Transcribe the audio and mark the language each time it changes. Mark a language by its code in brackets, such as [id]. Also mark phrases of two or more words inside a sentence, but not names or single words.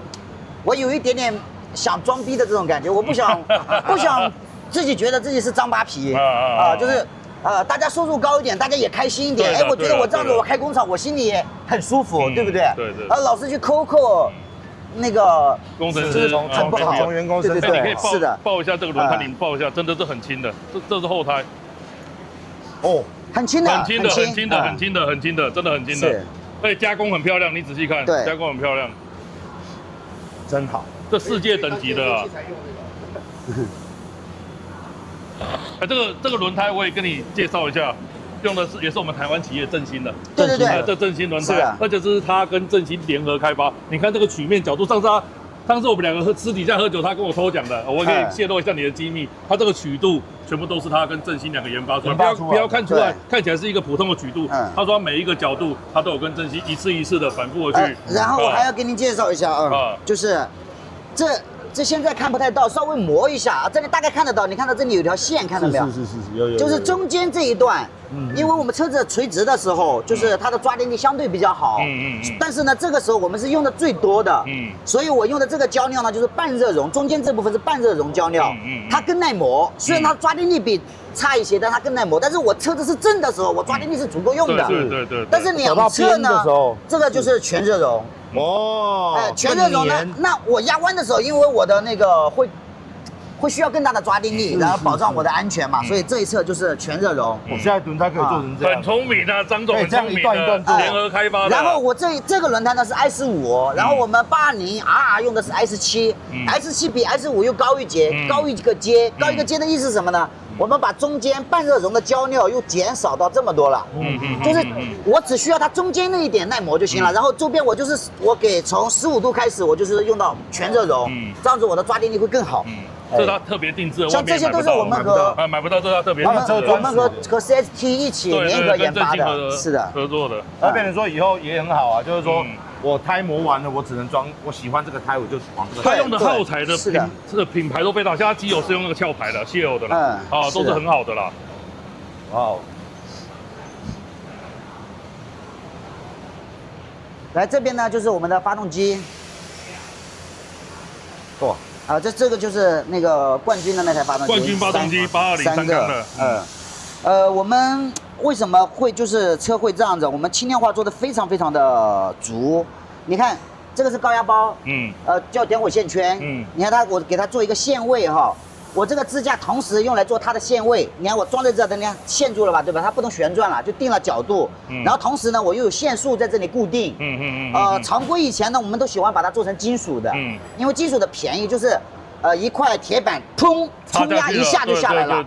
[zh] 我有一點點想裝逼的這種感覺，我不想自己覺得自己是張扒皮就是。大家收入高一點，大家也開心一點。哎，我覺得我這樣子，我開工廠，我心裡也很舒服，對不對？對。老是去扣那個工程師很不好，從員工身上。你可以抱一下這個輪胎，你抱一下，真的是很輕的，這是後胎。哦，很輕的，很輕的，真的很輕的。而且加工很漂亮，你仔細看，加工很漂亮，真好。這世界等級的啊。這個輪胎我也跟你介紹一下，用的也是我們台灣企業振興的，對，這振興輪胎，而且這是他跟振興聯合開發。你看這個曲面角度，上次我們兩個私底下喝酒，他跟我偷講的，我可以泄露一下你的機密。他這個曲度全部都是他跟振興兩個研發出來，不要看出來，看起來是一個普通的曲度。他說每一個角度他都有跟振興一次的反覆的去。然後我還要跟您介紹一下就是這現在看不太到，稍微磨一下啊，這裡大概看得到。你看到這裡有條線，看到沒有？是，有。就是中間這一段， 因為我們車子垂直的時候，就是它的抓地力相對比較好。但是呢，這個時候我們是用的最多的。所以我用的這個膠料呢，就是半熱熔，中間這部分是半熱熔膠料，它更耐磨。雖然它抓地力比差一些，但它更耐磨。但是我車子是正的時候，我抓地力是足夠用的。对。但是兩側呢，這個就是全熱熔。哦。全熱熔呢，那我壓彎的時候，因為我的那個會需要更大的抓地力，然後保障我的安全嘛，所以這一側就是全熱熔。我現在輪胎可以做成這樣，很聰明啊，張總很聰明的，聯合開發的。然後我這個輪胎呢是 S5，然後我們80 RR 用的是 S7，S7 比 S5 又高一截，高一個階，高一個階的意思是什麼呢？我們把中間半熱熔的膠料又減少到這麼多了，就是我只需要它中間那一點耐磨就行了，然後周邊我給從15度開始，我就是用到全熱熔，這樣子我的抓地力會更好。這是它特別定制的，像這些都是我們買不到，這是它特別定制的。我們和 CST 一起聯合研发的，是的，合作的。那变成說以後也很好啊，就是說我胎磨完了，我只能裝我喜歡這個胎，我就往這個。它用的耗材的品牌都非常，像它機油是用那個壳牌的瀉油的啦，都是很好的啦。哦。來這邊呢，就是我們的發動機。哇。這個就是那個冠軍的那台發動機，冠軍發動機820三缸的。我們為什麼會就是車會這樣子？我們輕量化做的非常非常的足。你看這個是高壓包，叫點火線圈，你看我給它做一個限位哈。我這個支架同時用來做它的限位，你看我裝在這，你看限住了吧，对吧？它不能旋轉了，就定了角度。然後同時呢，我又有限速在這裡固定。常規以前呢，我們都喜歡把它做成金屬的，因為金屬的便宜，就是一塊鐵板砰衝壓一下就下來了。